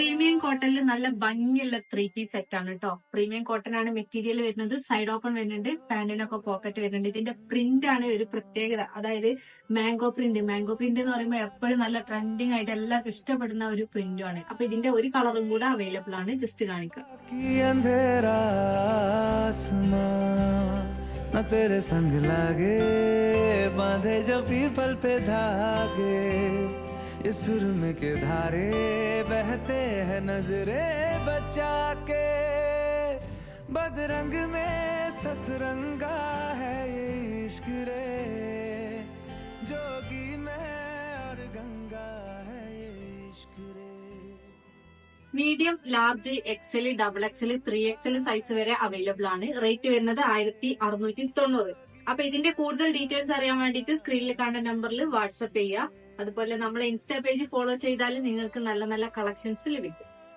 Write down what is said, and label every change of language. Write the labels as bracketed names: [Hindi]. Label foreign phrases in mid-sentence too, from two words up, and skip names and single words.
[English] premium cotton [Malayalam] നല്ല ഭംഗിയുള്ള [English] 3 piece set [Malayalam] ആണ് കേട്ടോ. [English] premium cotton [Malayalam] ആണ് മെറ്റീരിയൽ വരുന്നത്. [English] side open [Malayalam] വരുന്നുണ്ട്, പാന്റിനൊക്കെ പോക്കറ്റ് വരുന്നുണ്ട്. ഇതിന്റെ പ്രിന്റ് ആണ് ഒരു പ്രത്യേകത, അതായത് [English] mango print. mango print [Malayalam] എന്ന് പറയുമ്പോൾ എപ്പോഴും നല്ല ട്രെൻഡിങ് ആയിട്ട് എല്ലാവർക്കും ഇഷ്ടപ്പെടുന്ന ഒരു പ്രിന്റും ആണ്. അപ്പൊ ഇതിന്റെ ഒരു കളറും കൂടെ അവൈലബിൾ ആണ്. ജസ്റ്റ് കാണിക്കാം. [Hindi] न तेरे संग लागे बांधे जो पीपल पे धागे, ये सुरमे के धारे बहते हैं नजरे बचा के, बदरंग में सतरंगा है ये इश्क रे, जोगी में और गंगा है ये इश्क रे. [English] Medium, large, XL, double XL, 3XL size [Malayalam] വരെ അവൈലബിൾ ആണ്. റേറ്റ് വരുന്നത് 1690. അപ്പൊ ഇതിന്റെ കൂടുതൽ ഡീറ്റെയിൽസ് അറിയാൻ വേണ്ടിയിട്ട് സ്ക്രീനിൽ കാണുന്ന നമ്പറിൽ വാട്സ്ആപ്പ് ചെയ്യുക. അതുപോലെ നമ്മളെ [English] Insta page [Malayalam] ഫോളോ ചെയ്താൽ നിങ്ങൾക്ക് നല്ല നല്ല കളക്ഷൻസ് ലഭിക്കും.